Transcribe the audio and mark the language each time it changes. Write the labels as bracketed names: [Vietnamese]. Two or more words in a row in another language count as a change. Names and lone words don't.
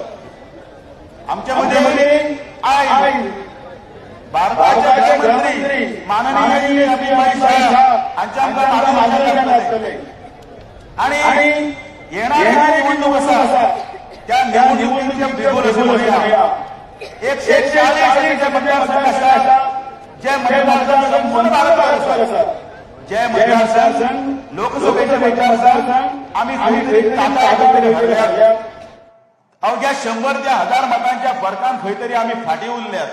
[Marathi] आमच्यामध्ये आई भारताचे गृहमंत्री माननीय अमित शाह यांच्या मार्गदर्शनाखाली आणि येणारी निवडणूक असा त्या निवडणुकीच्या बिगुल 140 मतदारसंघ जे मतदारसंघ जे मतदारसंघ लोकसभेचे मतदारसंघ आम्ही [Konkani] अवघ्या 100 ते 1000 मतांच्या फरकान खंयतरी आम्ही फाटी उरल्यात।